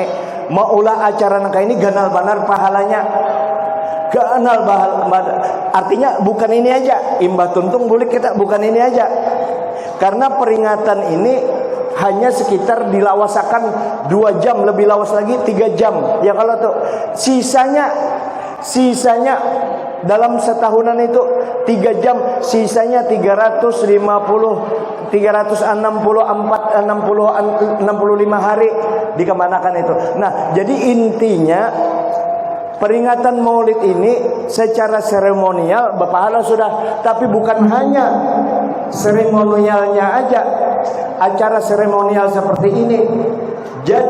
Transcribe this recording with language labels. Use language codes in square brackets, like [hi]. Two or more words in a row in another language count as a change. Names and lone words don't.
[bjn] Mau ulah acara nang kayak ini ganal banar pahalanya. Ganal bahal, artinya bukan ini aja. Imbah tuntung bulik kita bukan ini aja. Karena peringatan ini hanya sekitar dilawasakan 2 jam, lebih lawas lagi 3 jam. Ya kalau tuh sisanya dalam setahunan itu 3 jam, sisanya 365 hari dikemanakan itu. [id] Nah, jadi intinya peringatan Maulid ini secara seremonial berpahala sudah, tapi bukan hanya seremonialnya aja, acara seremonial seperti ini.